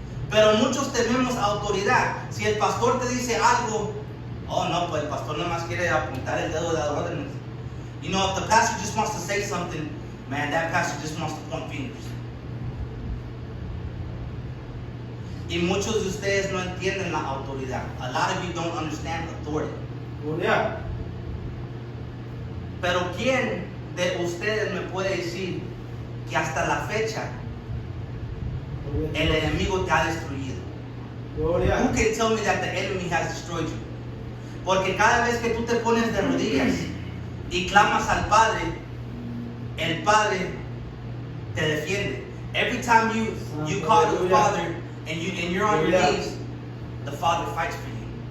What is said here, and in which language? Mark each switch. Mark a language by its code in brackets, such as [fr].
[es] Pero muchos tenemos autoridad. Si el pastor te dice algo, oh no, pues el pastor nomás quiere apuntar el dedo de la orden. [en] You know, if the pastor just wants to say something, man, that pastor just wants to point fingers. [es] Y muchos de ustedes no entienden la autoridad. [en] A lot of you don't understand authority. [es] Gloria. Pero ¿quién de ustedes me puede decir que hasta la fecha el enemigo te ha destruido? Gloria. [en] Who can tell me that the enemy has destroyed you? [es] Porque cada vez que tú te pones de rodillas y clamas al Padre, el Padre te defiende. [en] Every time you call the Father and you're on your knees, the Father fights for you.